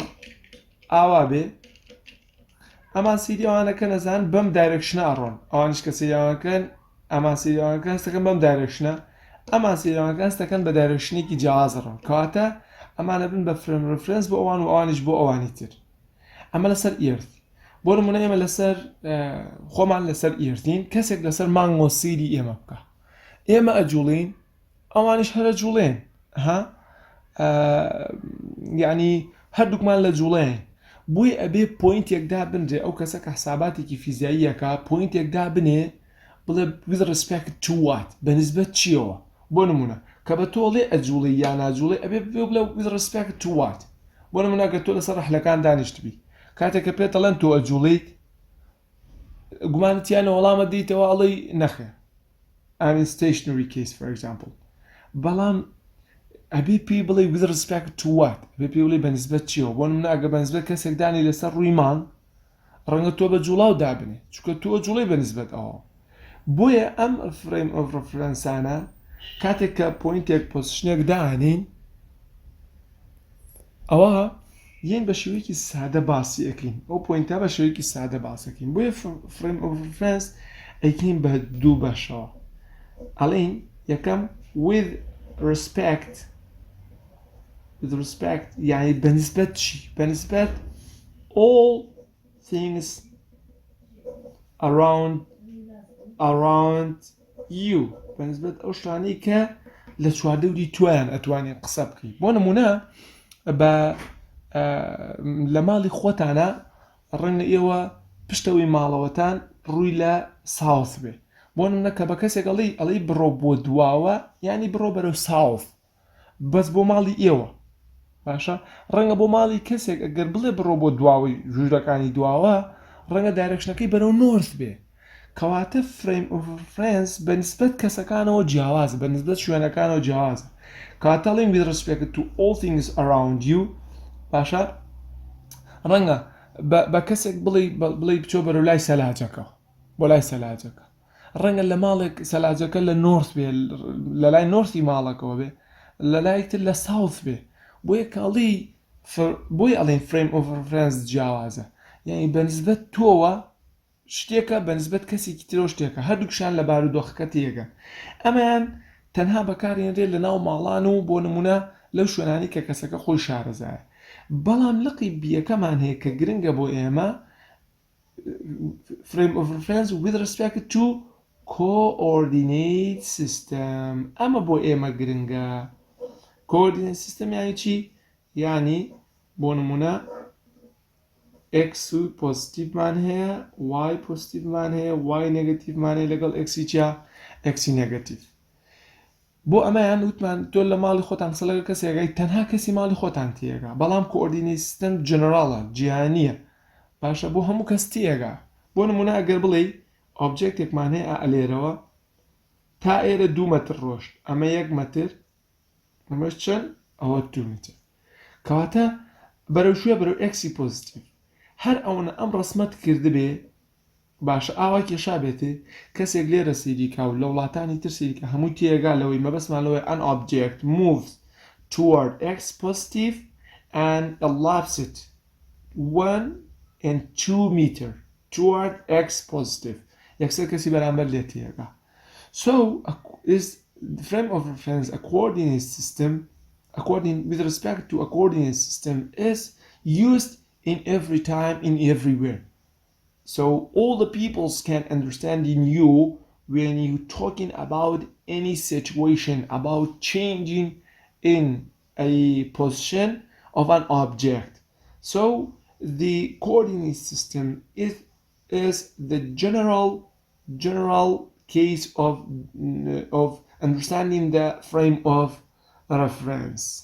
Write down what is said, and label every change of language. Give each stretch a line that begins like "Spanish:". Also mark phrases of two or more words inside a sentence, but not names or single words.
Central Kurdish: ئاوا بێ ئەمان سەیری ئەوانەکە نەزان بەم دایرێکشنە ئەڕۆن ئەوانش کە سەیری ئەوانەکەن ئەمان سەیری ئەوانەکە هەستەکەن بەم دایرێکشنە ئەمان سەیری ئەوانەکە هەستەکەن بە دایرێکشنێکی جیاواز ڕۆن کەواتە ئەمانە بن بە فرێم ڕفرێنس بۆ ئەوان و ئەوانش بۆ ئەوانی تر ئەمە لەسەر ئیرث بۆ نمونە ئێمە لەسەر خۆمان لەسەر ئیرثین کەسێک لەسەر مانگۆ سەیری ئێمە بکە ئێمە ئەجوڵین ئەوانش هەرە جوڵێن یعنی هەردووکمان لە جوڵێن بۆی ئەبێ پۆینتێکدا بنرێ ئەو کەسە کە حساباتێکی فیزیاییەکە پۆینتێکدا بنێ بڵێ
English: with respect to what
Central Kurdish: بەنسبەت چیەوە بۆ نمونە کە بە تۆڵێ ئەجوڵی یان ناجوڵێ ئەبێ بڵێ with
English: respect to what
Central Kurdish: بۆ نمونە گە تۆ لەسەر ڕەحلەکان دانیشتبی کاتێک کە پێت دەڵێن تۆ ئەجوڵیت گومانتیانە وەڵامە دیتەوە ئەڵێی نەخێ
English: I'm in stationary case for example
Central Kurdish: بەڵام ئەبێ پێی بڵێ
English: with respect to what
Central Kurdish: ئەبێ پێی بڵێ بەنسبەت چیەوە بۆ نمونە ئەگە بەنسبەت کەسێک دانی لەسەر ڕووی مانگ ڕەنگە تۆ بە جوڵاو دابنێ چونکە تۆ ئەجوڵی بەنسبەت ئەوە بۆیە ئەم
English: frame of referenceانە
Central Kurdish: کاتێک کە پۆینتێک پۆزیشنێک دانین ئەوە یەن بە شێوەیەکی سادە باسی ئەکەین ئەو پۆینتە بە شێوەیەکی سادە باسەکەین بۆیە
English: frame of reference
Central Kurdish: ئەیکەین بە دوو بەشەوە ئەڵێن یەکەم
English: with respect
Central Kurdish: یعنی بەنسبەت چی بەنسبەت
English: all things around you
Central Kurdish: بەنسبەت ئەو شتانەی کە لە چواردەوری تویان ئەتوانین قسە بکەین بۆ نمونە بە لە ماڵی خۆتانە ڕەنگە ئێوە پشتەوەی ماڵەوەتان ڕووی لە ساوث بێ بۆ نمونە کە بە کەسێک ئەڵێی بڕۆ بۆ دواوە یعنی بڕۆ بەرەو ساوث بەس بۆ ماڵی ئێوە باشە ڕەنگە بۆ ماڵی کەسێک ئەگەر بڵێ بڕۆ بۆ دواوەی ژوورەکانی دواوە ڕەنگە دایرەکشنەکەی بەرەو نۆرث بێ کەواتە
English: frame of reference
Central Kurdish: بە نسبەت کەسەکانەوە جیاوازە بە نسبەت شوێنەکانەوە جیاوازە کاتەڵین
English: with respect to all things around you
Central Kurdish: باشە ڕەنگە بە کەسێک بڵێ بچۆ بەرەو لای سەلاجەکە بۆ لای سەلاجەکە ڕەنگە لە ماڵێک سەلاجەکە لە نۆرث بێ لە لای نۆرثی ماڵەکەەوە بێ لە لایتر لە ساوث بێ بۆیە کاڵی بۆی ئەڵێن فریم
English: of reference
Central Kurdish: جیاوازە یعنی بەنسبەت تۆوە شتێکە بەنسبەت کەسێکی ترۆ شتێکە هەردووکشان لە بارودۆخەکە تێگە ئەمەیان تەنها بەکارێنرێت لە ناو ماڵان و بۆ نمونە لەو شوێنانی کە کەسەکە خۆی شارەزایە بەڵام لقی بیەکەمان هەیە کە گرنگە بۆ ئێمە
English: frame of reference with respect to coordinate system
Central Kurdish: ئەمە بۆ ئێمە گرنگە
English: coordinate system
Central Kurdish: یعنی چی؟ یعنی بۆ نمونە x پۆزیتیڤمان هەیە y پۆزیتیڤمان هەیە y نێگەتیڤمان هەیە لەگەڵ x چیا؟ x نێگەتیڤ بۆ ئەمەیان وتمان تۆ لە ماڵی خۆتان قسە لەگەڵ کەسێکەکەی تەنها کەسی ماڵی خۆتان تێگا بەڵام
English: coordinate system
Central Kurdish: جنراڵە جیهانیە باشە بۆ هەموو کەس تێگا بۆ نمونە ئەگەر بڵێ ئۆبجێکتێکمان هەیە ئەلێرەوە تا ئێرە 2 مەتر ڕۆشت ئەمە 1 مەتر ئەمەش چەند ئەوە 2 متر کەواتە بەرەو شوێ بەرەو ئەکسی پۆزیتیڤ هەر ئەوەنە ئەم ڕسمەت کردبێ باشە ئاوا کێشا بێتێ کەسێک لێرە سیریکا و لە وڵاتانی تر سیریکە هەموو تێگا لەوەی مەبەسمان لەوەی
English: an object moves toward x positive and elapsed 1 and 2 meter toward x positive
Central Kurdish: یەکسەر کەسی بەرامبەر لێ تێگا
English: so is the frame of reference a coordinate system with respect to a coordinate system is used in every time in everywhere so all the peoples can understand in you when you're talking about any situation about changing in a position of an object so the coordinate system is the general case of understanding the frame of reference